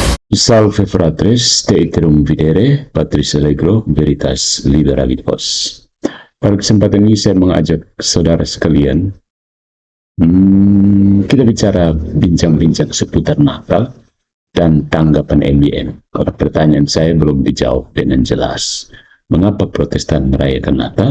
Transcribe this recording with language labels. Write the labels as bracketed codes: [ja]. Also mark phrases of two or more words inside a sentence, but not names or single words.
[la] Salve fratres, te iterum videre, Patris Allegro, Veritas Liberavit Vos. [id] Pada kesempatan ini saya mengajak saudara sekalian, kita bincang-bincang seputar Natal dan tanggapan MBM. Kalau pertanyaan saya belum dijawab dengan jelas. Mengapa Protestan merayakan Natal?